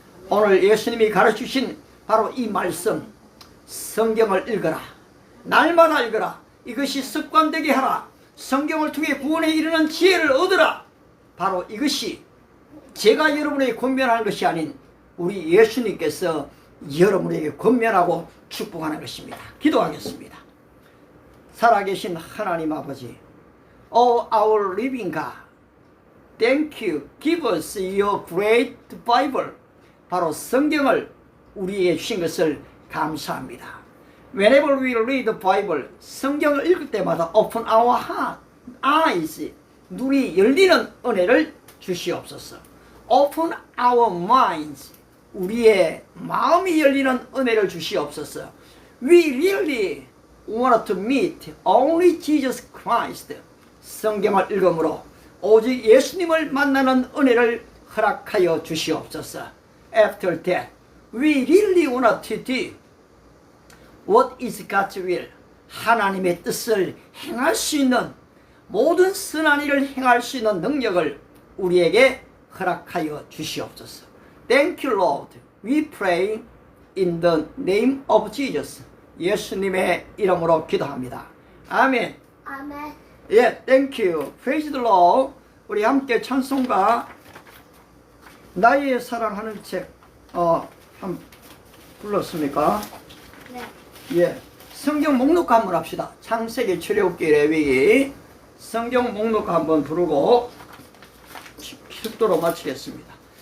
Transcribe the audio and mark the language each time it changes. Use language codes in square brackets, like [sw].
[ko] 오늘 예수님이 가르치신 바로 이 말씀, 성경을 읽어라, 날마다 읽어라, 이것이 습관되게 하라, 성경을 통해 구원에 이르는 지혜를 얻으라. 바로 이것이 제가 여러분에게 권면하는 것이 아닌 우리 예수님께서 여러분에게 권면하고 축복하는 것입니다. 기도하겠습니다. 살아계신 하나님 아버지, [en] Oh our living God, Thank you, give us your great Bible. [ko] 바로 성경을 우리에게 주신 것을 감사합니다. [en] Whenever we read the Bible, [ko] 성경을 읽을 때마다 [en] open our heart, eyes, [ko] 눈이 열리는 은혜를 주시옵소서. [en] Open our minds, [ko] 우리의 마음이 열리는 은혜를 주시옵소서. [en] We really want to meet only Jesus Christ. [ko] 성경을 읽음으로 오직 예수님을 만나는 은혜를 허락하여 주시옵소서. [en] After that, we really want to do what is God's will. [ko] 하나님의 뜻을 행할 수 있는 모든 선한 일을 행할 수 있는 능력을 우리에게 허락하여 주시옵소서. [en] Thank you, Lord. We pray in the name of Jesus. 예수님의 이름으로 기도합니다. [ko] 아멘. 아멘. [en] 예, thank you. Praise the Lord. [ko] 우리 함께 찬송가 나의 사랑하는 책 한 불렀습니까? 네. 예, 성경 목록 한번 합시다. 창세기, 출애굽기, 레위기 성경 목록 한번 부르고 속도로 마치겠습니다.